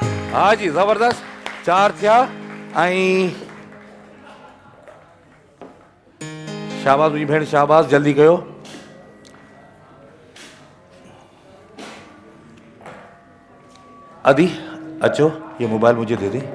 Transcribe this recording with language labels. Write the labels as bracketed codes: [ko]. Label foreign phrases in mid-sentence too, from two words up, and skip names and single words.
[sd] हाँ जी, जबरदस्त। 4 थिया। ऐं शाबाश मुंहिंजी भेण, शाबाश, जल्दी कयो। अदी अच्छो, [hi] ये मोबाइल मुझे दे दे।